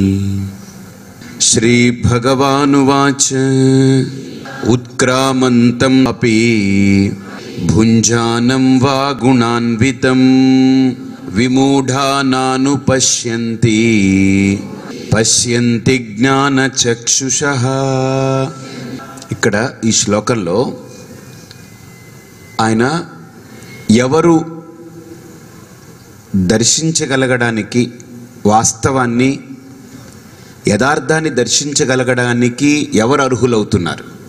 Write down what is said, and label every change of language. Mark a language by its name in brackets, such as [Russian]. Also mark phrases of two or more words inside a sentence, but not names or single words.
[Sanskrit] श्रीभगवानुवाच उत्क्रामन्तम् अपि भुञ्जानं वा गुणान्वितं विमूढा नानुपश्यन्ति పశ్యంతి జ్ఞానచక్షుషః। [Telugu] ఇక్కడ ఈ శ్లోకంలో ఆయన ఎవరు దర్శించగలగడానికి, వాస్తవాన్ని యథార్థాన్ని దర్శించగలగడానికి ఎవరు అర్హులవుతున్నారు,